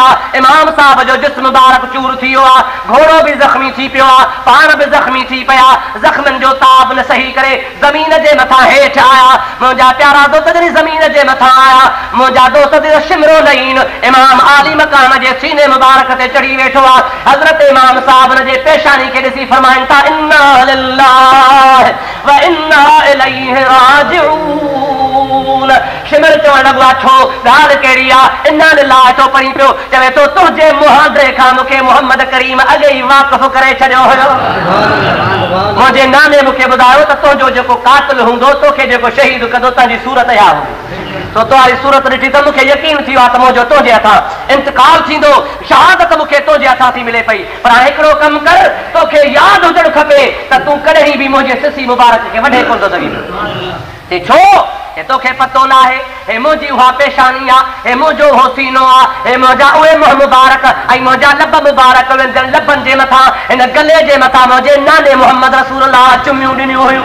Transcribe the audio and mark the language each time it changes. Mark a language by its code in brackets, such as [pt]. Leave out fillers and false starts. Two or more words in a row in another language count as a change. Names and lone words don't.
[sd] इमाम साहब जो जिस्म मुबारक चूर थी वियो आहे, घोड़ो बि ज़ख़्मी थी पियो आहे, पाण बि ज़ख़्मी थी पिया। ज़ख़्मनि जो ताब न सही करे ज़मीन जे मथां हेठि आया। मुंहिंजा प्यारा दोस्त जॾहिं ज़मीन जे मथां आया, मुंहिंजा दोस्त शिमरो लहीन इमाम आली मकाम जे सीने मुबारक ते चढ़ी वेठो आहे। हज़रत इमाम साहब जे पेशानी खे ॾिसी फरमाइनि था, [ar] إنا لله وإنا إليه راجعون. [sd] शिमर चवण लॻो आहे, छो ॻाल्हि कहिड़ी आहे? [ar] إنا لله [sd] थो पढ़ी पियो, चवे थो तुंहिंजे मुहांदरे खां मूंखे मोहम्मद करीम अॻे ई वाक़िफ़ करे छॾियो हुयो। मुंहिंजे नाने मूंखे ॿुधायो त तुंहिंजो जेको कातिल हूंदो, तोखे जेको शहीद कंदो, तुंहिंजी सूरत इहा हूंदी। तो तुम्हारी सूरत ॾिठी त मूंखे यकीन थी वियो आहे त मुंहिंजो तुंहिंजे हथां इंतकाल थींदो, शहादत मूंखे तुंहिंजे हथां थी मिले पई। पर हाणे हिकिड़ो कमु कर, तोखे यादि हुजणु खपे त तूं कॾहिं बि मुंहिंजे सिसी मुबारक खे वढे कोन थो सघीं। छो? तोखे पतो न आहे, हे मुंहिंजी उहा पेशानी आहे, हे मुंहिंजो उहो सीनो आहे, हे मुंहिंजा उहे मुंहुं मुबारक ऐं मुंहिंजा लब मुबारक, लबनि जे मथां हिन गले जे मथां मुंहिंजे नाने मोहम्मद रसूलुल्लाह चुमियूं ॾिनियूं हुयूं।